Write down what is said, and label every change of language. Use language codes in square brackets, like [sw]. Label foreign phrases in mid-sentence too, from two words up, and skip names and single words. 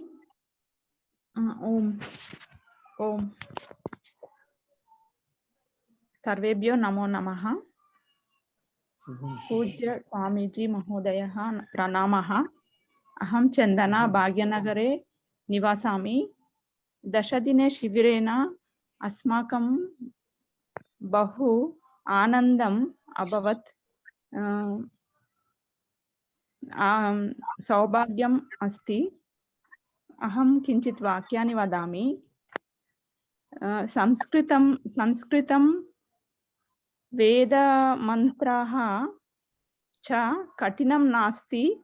[sa] ఓం ఓం సర్వేభ్యో నమో నమః. పూజ్య స్వామీజీ మహోదయः ప్రణామः. అహం చందన భాగ్యనగరే నివాసామి. దశదినే శిబిరేణ अस्माकं बहु आनन्दम् अभवत्. सौभाग्यम् अस्ति. अहं किञ्चित् वाक्यानि वदामि. संस्कृतं वेदमन्त्राः च कठिनं नास्ति.